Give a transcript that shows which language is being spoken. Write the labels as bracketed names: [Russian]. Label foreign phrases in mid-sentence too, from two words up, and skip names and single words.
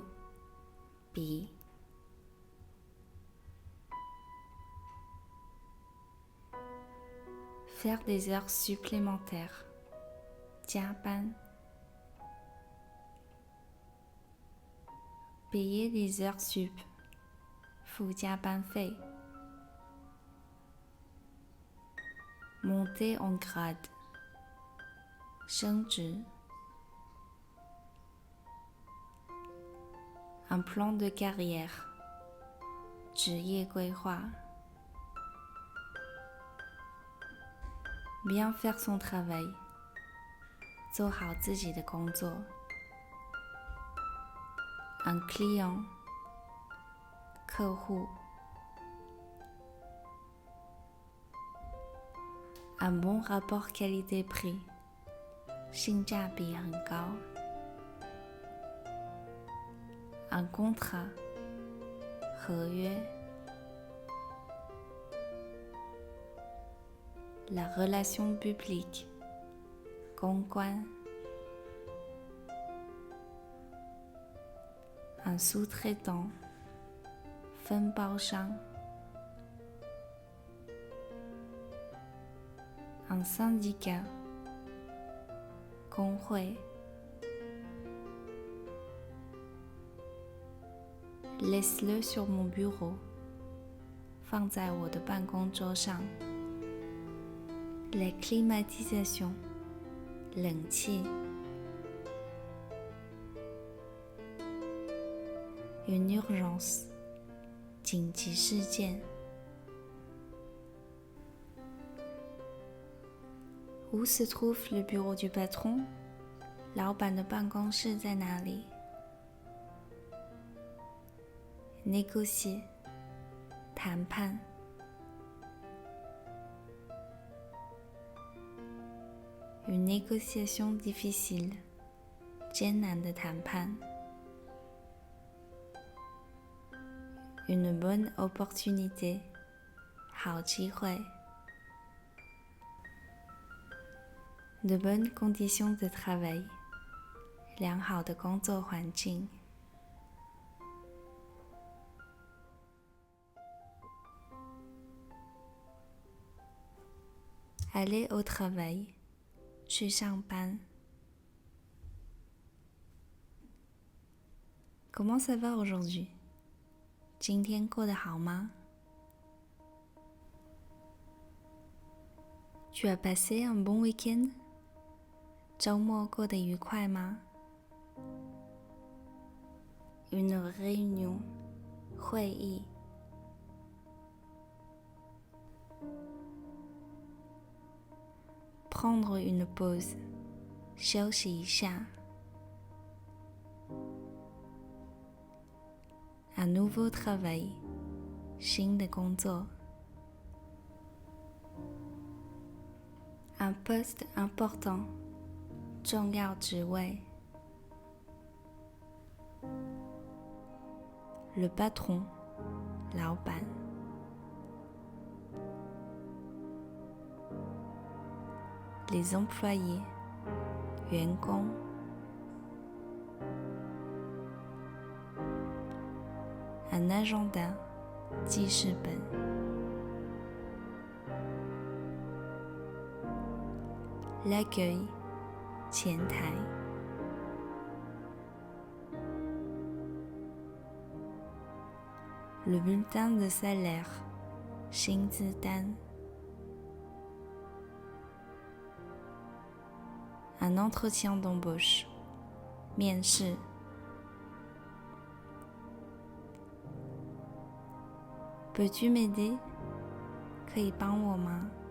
[French] 笔。Faire des heures supplémentaires 加班。Payer les heures sup [Chinese] 付加班费。 [French] Monter en grade 升职。Un plan de carrière 职业规划。Bien faire son travail [Chinese] 做好自己的工作。 [French] Un client [Chinese] 客户。Un [French] bon rapport qualité-prix 性价 [Chinese] 比很高。 [French] Un contrat 合约。La relation publique 公关。Un sous-traitant 分包商。Un syndicat 工会。Laisse-le sur mon bureau 放 [Chinese] 在我的办公桌上。 [French] La climatisation 冷气。Une urgence [Chinese] 紧急事件。 [French] Où se trouve le bureau du patron? [Chinese] 老板的办公室在哪里？ Négocier 谈判。 [French] Une négociation difficile [Chinese] 艰难的 [French] 谈判。Une bonne opportunité 好机会。De bonnes conditions de travail [Chinese] 良好的工作环境。 [French] Aller au travail [Chinese] 去上班。 [French] Comment ça va aujourd'hui? [Chinese] 今天过得好吗？ [French] Tu as passé un bon week-end? [Chinese] 周末过得愉快吗？ [French] Une réunion [Chinese] 会议。 [French] Prendre une pause [Chinese] 休息一下。 [French] Un nouveau travail [Chinese] 新的 [French] 工作。Un poste important [Chinese] 重要职位。 [French] Le patron 老板。Les employés 员工。Un agenda [Chinese] 记事本。L'accueil 前台。Le [French] bulletin de salaire 薪资单。Un entretien d'embauche 面试。Peux-tu m'aider [Chinese] 可以帮我吗？